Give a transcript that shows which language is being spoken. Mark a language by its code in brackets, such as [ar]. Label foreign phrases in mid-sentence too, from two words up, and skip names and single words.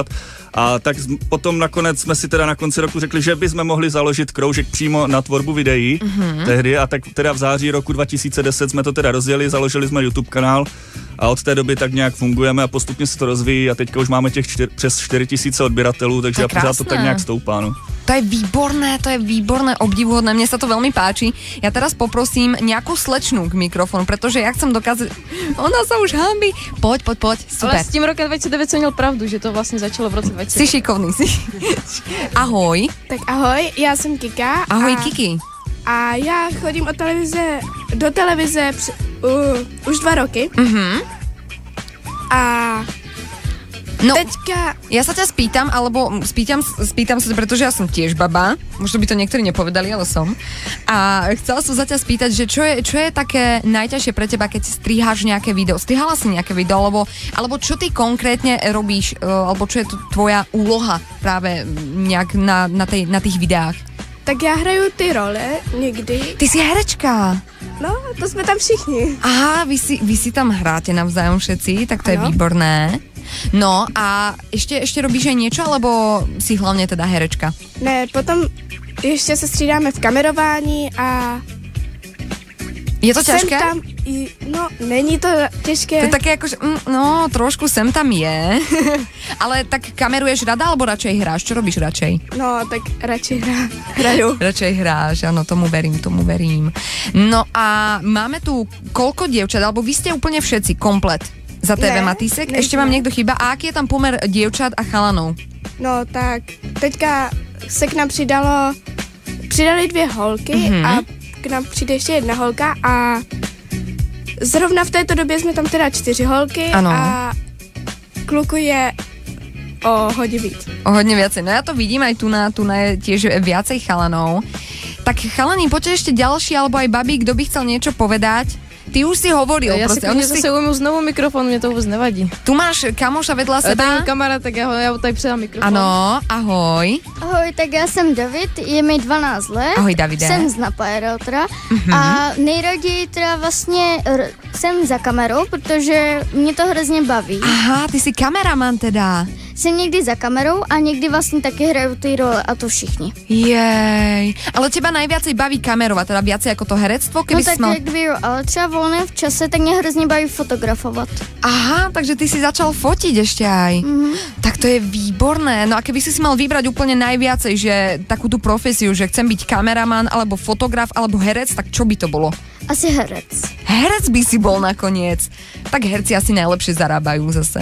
[cs] A tak potom nakonec jsme si teda na konci roku řekli, že bychom mohli založit kroužek přímo na tvorbu videí tehdy a tak teda v září roku 2010 jsme to teda rozjeli, založili jsme YouTube kanál a od té doby tak nějak fungujeme a postupně se to rozvíjí a teďka už máme těch přes 4000 odběratelů, takže a pořád to tak nějak stoupá, no. [sk] To je výborné, obdivuhodné, mne sa to veľmi páči. Ja teraz poprosím nejakú slečnú k mikrofónu, pretože ja chcem dokázať, ona sa už hanbí. Poď, super. [cs] Ale s tím rokem 2009 jsem měl pravdu, že to vlastně začalo v roce 2009. [sk] Si šikovný, Ahoj. [cs] Tak ahoj, já jsem Kika. [sk] Ahoj, Kiki. [cs] A já chodím do televize už 2 roky. A no, teďka... [sk] Ja sa ťa spýtam, alebo spýtam sa, pretože ja som tiež baba, možno by to niektorí nepovedali, ale som. A chcela som sa ťa spýtať, že čo je také najťažšie pre teba, keď striháš nejaké video? Strihala si nejaké video, alebo čo ty konkrétne robíš, alebo čo je tvoja úloha práve nejak na tých videách? [cs] Tak já hraju ty role někdy. [sk] Ty si herečka. [cs] No, to jsme tam všichni. [sk] Aha, vy si tam hráte navzájom všetci, tak to je výborné. No a ešte robíš aj niečo, alebo si hlavne teda herečka? [cs] Ne, potom ještě se střídáme v kamerování a... [sk] Je to ťažké? [cs] No, není to těžké. [sk] To je také akože, trošku sem tam je. Ale tak kameruješ rada, alebo radšej hráš? Čo robíš radšej? [cs] No, tak radšej hraju. [sk] Radšej hráš, áno, tomu verím. No a máme tu koľko dievčat, alebo vy ste úplne všetci komplet za TV Matýsek? Ešte vám niekto chýba? A aký je tam pomer dievčat a chalanov? [cs] No, tak teďka se k nám přidali 2 holky a k nám přijde ještě 1 holka a Zrovna v této době jsme tam teda 4 holky a kluku je o hodně víc. [sk] O hodně viacej. No ja to vidím aj tu na je tiež viacej chalanov. Tak chalani, poďte ešte ďalší, alebo aj babi, kto by chcel niečo povedať. Ty už si hovoril. Ja si zase ujmu znovu mikrofon, mne to vôbec nevadí. Tu máš kamoša vedľa seba. [cs] Ten kamarát, tak ja tady předám mikrofon. Ano, ahoj. Ahoj, tak já jsem David, je mi 12 let. [sk] Ahoj, Davide. [cs] Jsem z Napajero teda. A nejraději teda vlastně jsem za kamerou, protože mě to hrozně baví. [sk] Aha, ty si kameraman teda. [cs] Jsem někdy za kamerou a někdy vlastně taky hraju ty role a to všichni. [sk] Jej, ale teba najviacej baví kamerovať, teda viacej ako to herectvo? [cs] No tak jakby jo, ale třeba volné v čase, tak mě hrozně baví fotografovat. [sk] Aha, takže ty si začal fotiť ešte aj. Tak to je výborné. No a keby si mal vybrať úplne najviacej, že takú tú profesiu, že chcem byť kameraman, alebo fotograf, alebo herec, tak čo by to bolo? [cs] Asi herec. [sk] Herec by si bol nakoniec. Tak herci asi najlepšie zarábajú zase.